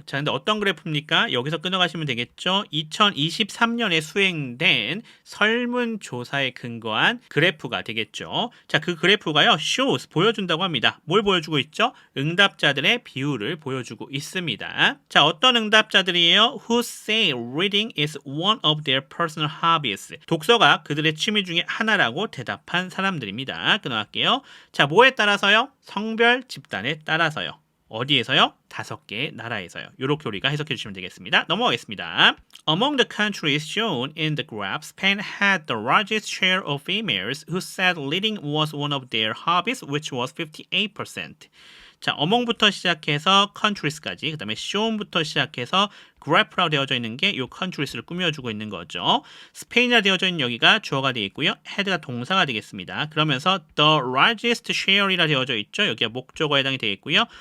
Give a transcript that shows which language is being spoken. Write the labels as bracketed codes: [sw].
[ko] 자, 근데 어떤 그래프입니까? 여기서 끊어가시면 되겠죠. 2023년에 수행된 설문조사에 근거한 그래프가 되겠죠. 자, 그 그래프가요. shows, 보여준다고 합니다. 뭘 보여주고 있죠? 응답자들의 비율을 보여주고 있습니다. 자, 어떤 응답자들이에요? [en] Who say reading is one of their personal hobbies. [ko] 독서가 그들의 취미 중에 하나라고 대답한 사람들입니다. 끊어갈게요. 자, 뭐에 따라서요? 성별 집단에 따라서요. 어디에서요? 5개의 나라에서요. 이렇게 우리가 해석해 주시면 되겠습니다. 넘어가겠습니다. [en] Among the countries shown in the graph, Spain had the largest share of females who said reading was one of their hobbies, which was 58%. [ko] 자, among부터 시작해서 countries까지, 그 다음에 shown부터 시작해서 graph라고 되어져 있는 게 이 countries를 꾸며주고 있는 거죠. 스페인이라 되어져 있는 여기가 주어가 되어 있고요. had가 동사가 되겠습니다. 그러면서 [en] the largest share [ko] 이라 되어져 있죠. 여기가 목적어에 해당이 되어 있고요.